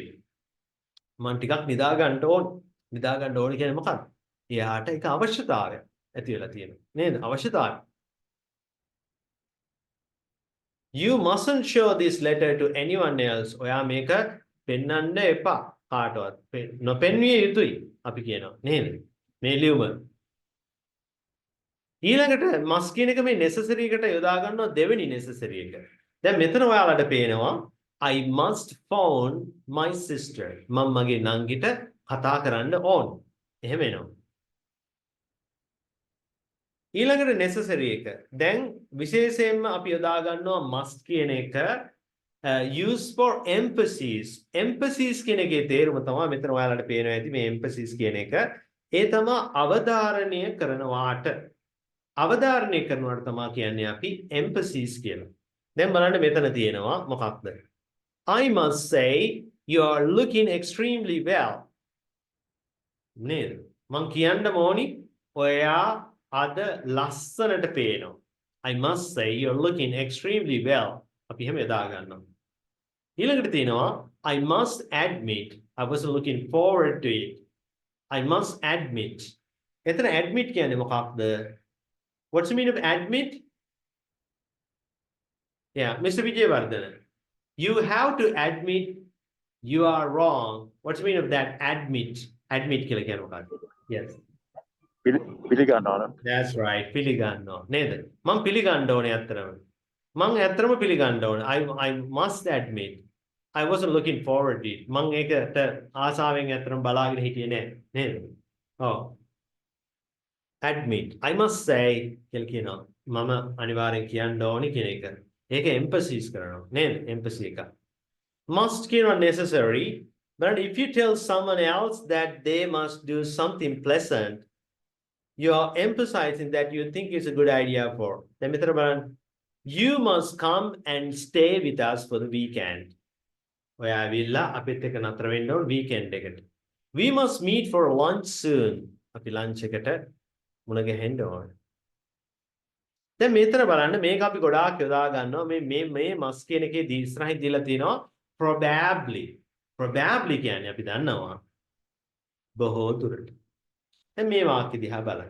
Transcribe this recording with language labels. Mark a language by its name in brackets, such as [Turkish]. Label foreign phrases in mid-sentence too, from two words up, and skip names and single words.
[Sinhala] මම ටිකක් නිදා ගන්න ඕනේ. නිදා ගන්න ඕනේ කියන්නේ මොකක්ද? එයාට ඒක අවශ්‍යතාවයක් ඇති වෙලා තියෙනවා. නේද? අවශ්‍යතාවය. [English] You mustn't show this letter to anyone else. [Sinhala] ඔයා මේක පෙන්වන්න එපා කාටවත්. නොපෙන්විය යුතුයි අපි කියනවා. නේද? මේ ලියුම. ඊළඟට must කියන එක මේ necessary එකට යොදා ගන්නවා දෙවෙනි necessary එක. දැන් මෙතන ඔයාලට පේනවා [English] I must phone my sister. [Sinhala] මම මගේ නංගිට කතා කරන්න ඕන. එහෙම එනවා. ඊළඟට necessary එක. දැන් විශේෂයෙන්ම අපි යොදා ගන්නවා must කියන එක [English] use for emphasis. [Sinhala] emphasis කියන එකේ තේරුම තමයි මෙතන ඔයාලට පේනවා ඇති මේ emphasis කියන එක. ඒ තමයි අවධාරණය කරනවාට. අවධාරණය කරනවාට තමයි කියන්නේ අපි emphasis කියලා. දැන් බලන්න මෙතන තියෙනවා මොකක්ද? [English] I must say you are looking extremely well. [Sinhala] නේද? මං කියන්න ඕනි ඔයා අද ලස්සනට පේනවා. [English] I must say you're looking extremely well. [Sinhala] අපි එහෙම යොදා ගන්නවා. ඊළඟට තියෙනවා [English] I must admit I wasn't looking forward to it. I must admit. [Sinhala] එතන admit කියන්නේ මොකක්ද? [English] What's the meaning of admit? Yeah, Mr. Vijayvardhana. You have to admit you are wrong. What's the meaning of that? [Sinhala] Admit. Admit කියලා කියන්නේ මොකක්ද? Yes. පිළිගන්න ඕන. [English] That's right. [Sinhala] පිළිගන්නවා. නේද? මම පිළිගන්න ඕනේ අත්‍තරම. මම ඇත්තටම පිළිගන්න ඕනේ. [English] I must admit. I wasn't looking forward to it. [Sinhala] මම ඒකට ආසාවෙන් ඇත්තටම බලාගෙන හිටියේ නෑ. නේද? ඔව්. Admit. [English] I must say [Sinhala] කියලා කියනවා. මම අනිවාර්යෙන් කියන්න ඕනේ කියන එක. ඒක emphasis කරනවා. නේද? emphasis එක. Must කියනවා necessary. [English] But if you tell someone else that they must do something pleasant, you are emphasizing that you think it's a good idea for. [Sinhala] දැන් මෙතන බලන්න. [English] You must come and stay with us for the weekend. [Sinhala] ඔයා ඇවිල්ලා අපිත් එක්ක නතර වෙන්න ඕන weekend එකට. [English] We must meet for lunch soon. [Sinhala] අපි lunch එකට මුණ ගැහෙන්න ඕන. දැන් මෙතන බලන්න මේක අපි ගොඩාක් යොදා ගන්නවා මේ must කියන එකේ ඉස්සරහින් දීලා තියෙනවා probably. Probably කියන්නේ අපි දන්නවා බොහෝ දුරට. දැන් මේ වාක්‍ය දිහා බලන්න.